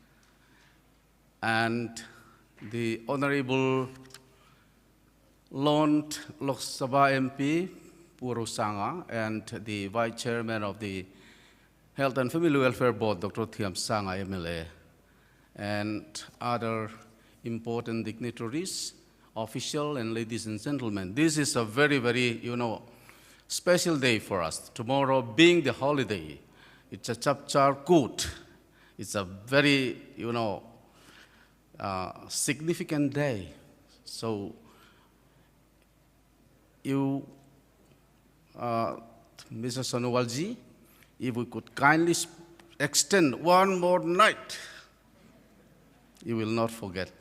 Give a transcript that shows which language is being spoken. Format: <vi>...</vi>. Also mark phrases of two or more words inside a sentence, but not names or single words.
<en>and the Honorable Lok Sabha MP Purusanga and the Vice Chairman of the Health and Family Welfare Board, Dr. Thiamsanga MLA, and other important dignitaries, officials, and ladies and gentlemen. This is a very, very, special day for us. Tomorrow being the holiday, it's a chapchar kut. It's a very, significant day. So you, Mr. Sonowalji, if we could kindly extend one more night, you will not forget.</en>